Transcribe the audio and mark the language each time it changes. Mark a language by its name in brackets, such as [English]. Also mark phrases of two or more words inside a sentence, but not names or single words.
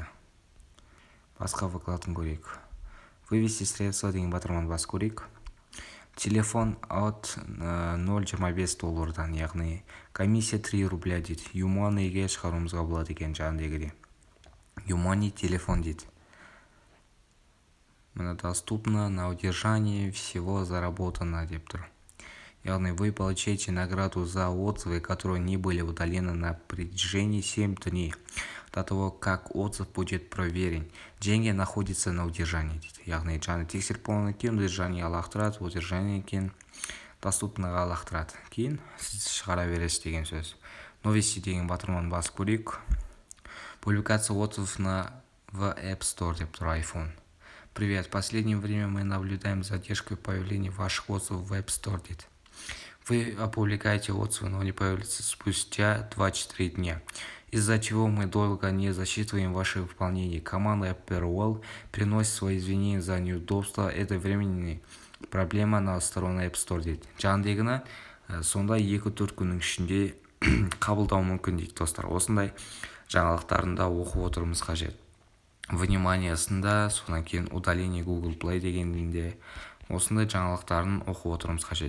[Kazakh] Басқа вкладканы көрейік. [Russian] Вывести средства [Kazakh] деген батырман бас көрейік. [Russian] Телефон от $0.25, [Kazakh] яғни [Russian] комиссия 3 рубля [Kazakh] дейді. Юманиге шығаруымызға болады екен жаңағыдай. Юмани телефон дейді. Мына [Russian] доступно на удержание всего заработано [Kazakh] деп тұр. [Russian] Яғни вы получаете награду за отзывы, которые не были удалены на протяжении 7 дней до того, как отзыв будет проверен. Деньги находятся на удержании дейді. [Kazakh] Яғни жаңа тексеріп болғаннан кейін удержание лақтырады, удержание кейін доступныға лақтырады. Кейін сіз шығара бересіз деген сөз. Новости деген батырман басып көрейік. [Russian] Публикация отзывов в App Store [Kazakh] деп тұр [Russian] iPhone. Привет, в последнее время мы наблюдаем задержку появления ваших отзывов в App Store дейді. Вы опубликуете отзывы, но они появятся спустя 24 дня. Из-за чего мы долго не засчитываем ваше выполнение. Команда Apple приносит свои извинения за неудобство. Это временная проблема на стороне App Store дейді. [Kazakh] Жаңағыдегіні сонда 2-4 күннің ішінде қабылдау мүмкін дейді достар. Осындай жаңалықтарында оқып отырмыз қажет. Вниманиясында, содан кейін удаление Google Play дегенде осындай жаңалықтарын оқып отырмыз қажет.